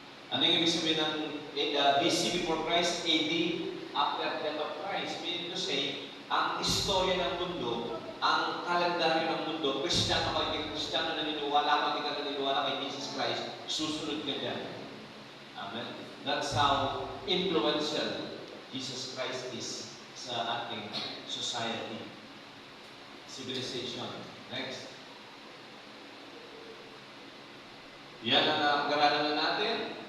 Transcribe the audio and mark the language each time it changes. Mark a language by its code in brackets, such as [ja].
[tl] Ano yung ibig sabihin ng BC [en] before Christ, [tl] AD [en] after death of Christ? [tl] Meaning to say, ang istorya ng mundo, ang kalendaryo ng mundo, Kristiyano ka, hindi Kristiyano naniniwala, hindi ka naniniwala kay Jesus Christ, susunod ka dyan. Amen. [en] That's how influential Jesus Christ is [tl] sa ating [en] society, civilization. Next. [tl] Yan ang napag-aralan na natin.